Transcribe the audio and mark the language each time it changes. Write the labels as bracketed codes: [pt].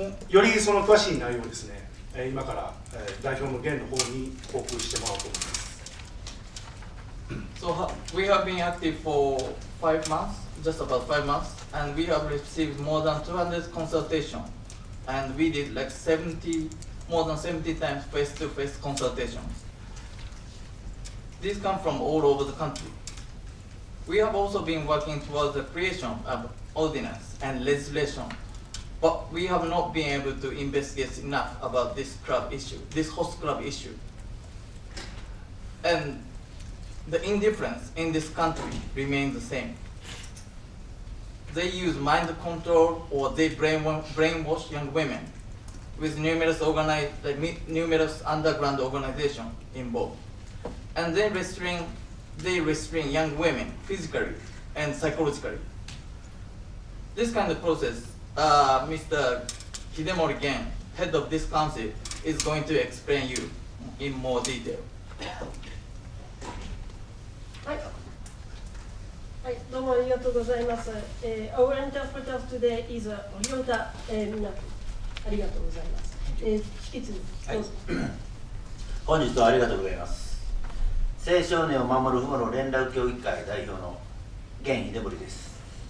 [ja] よりその詳しい内容をですね、今から、代表の源の方に報告してもらおうと思います。 [en] So we have been active for 5 months, just about 5 months, and we have received more than 200 consultations, and we did like more than 70 times face-to-face consultations. These come from all over the country. We have also been working towards the creation of ordinance and legislation, but we have not been able to investigate enough about this club issue, this host club issue. And the indifference in this country remains the same. They use mind control or they brainwash young women with numerous underground organizations involved. And they restrain young women physically and psychologically. This kind of process, Mr. Hidemori again, head of this council, is going to explain you in more detail. [ja] はい、はい、どうもありがとうございます。 [en] Our interpreter today is Ryota Minato。 [ja] ありがとうございます。引き続きどうぞ。本日はありがとうございます。青少年を守る父母の連絡協議会代表の源秀森です。